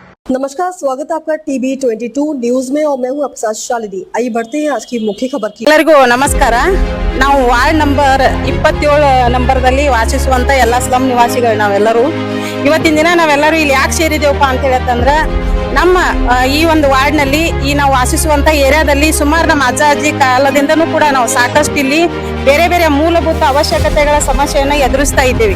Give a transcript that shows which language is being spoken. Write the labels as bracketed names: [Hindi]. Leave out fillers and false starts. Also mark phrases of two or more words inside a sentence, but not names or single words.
[Hindi] नमस्कार, स्वागत है आपका टीवी 22 न्यूज में और मैं हूं आपके साथ शालिनी। आइए बढ़ते हैं आज की मुख्य खबर की। [Kannada] ಎಲ್ಲರಿಗೂ ನಮಸ್ಕಾರ। ನಾವು [English] ward number [Kannada] 27 ನಂಬರ್ದಲ್ಲಿ ವಾಸಿಸುವಂತ ಎಲ್ಲ ಸ್ಲಮ್ ನಿವಾಸಿಗಳು ನಾವೆಲ್ಲರೂ ಇವತ್ತಿನ ದಿನ ನಾವೆಲ್ಲರೂ ಇಲ್ಲಿ ಯಾಕೆ ಸೇರಿದೇವಪ್ಪ ಅಂತ ಹೇಳತ್ತಂದ್ರೆ ನಮ್ಮ ಈ ಒಂದು ವಾರ್ಡ್ ನಲ್ಲಿ ಈ ನಾವು ವಾಸಿಸುವಂತ ಏರಿಯಾದಲ್ಲಿ ಸುಮಾರು ನಮ್ಮ ಅಜ್ಜ ಅಜ್ಜಿ ಕಾಲದಿಂದನೂ ಕೂಡ ನಾವು ಸಾಕಷ್ಟು ಇಲ್ಲಿ ಬೇರೆ ಬೇರೆ ಮೂಲಭೂತ ಅವಶ್ಯಕತೆಗಳ ಸಮಸ್ಯೆಯನ್ನ ಎದುರಿಸ್ತಾ ಇದ್ದೇವೆ.